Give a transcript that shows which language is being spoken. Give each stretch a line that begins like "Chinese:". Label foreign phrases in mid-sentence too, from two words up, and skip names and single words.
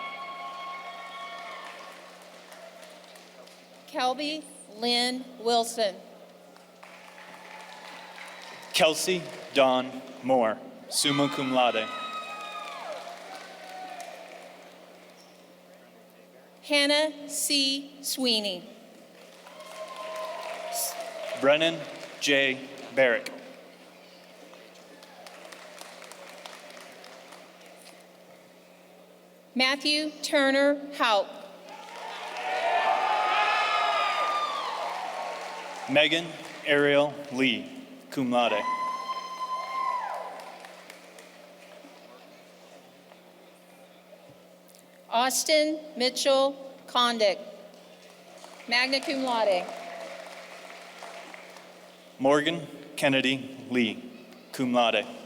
English: Kelby Lynn Wilson. Kelsey Dawn Moore,
Latin: summa cum laude.
English: Hannah C. Sweeney. Brennan J. Barrick. Matthew Turner Houck. Megan Ariel Lee,
Latin: cum laude.
English: Austin Mitchell Condick,
Latin: magna cum laude.
English: Morgan Kennedy Lee,
Latin: cum laude.